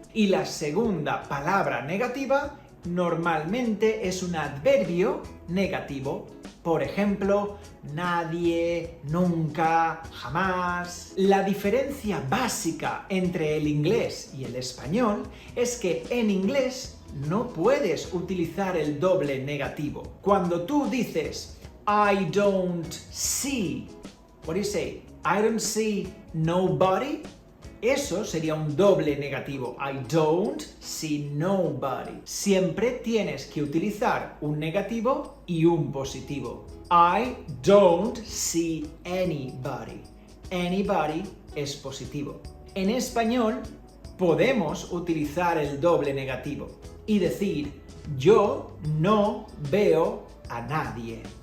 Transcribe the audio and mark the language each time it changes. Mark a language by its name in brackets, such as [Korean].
[Spanish] Y la segunda palabra negativa normalmente es un adverbio negativo. Por ejemplo, nadie, nunca, jamás. La diferencia básica entre el inglés y el español es que en inglés no puedes utilizar el doble negativo. [English] Cuando tú dices I don't see, what do you say? I don't see nobody. [Spanish] Eso sería un doble negativo. I don't see nobody. Siempre tienes que utilizar un negativo y un positivo. [English] I don't see anybody. [Spanish] Anybody es positivo. En español podemos utilizar el doble negativo y decir yo no veo a nadie.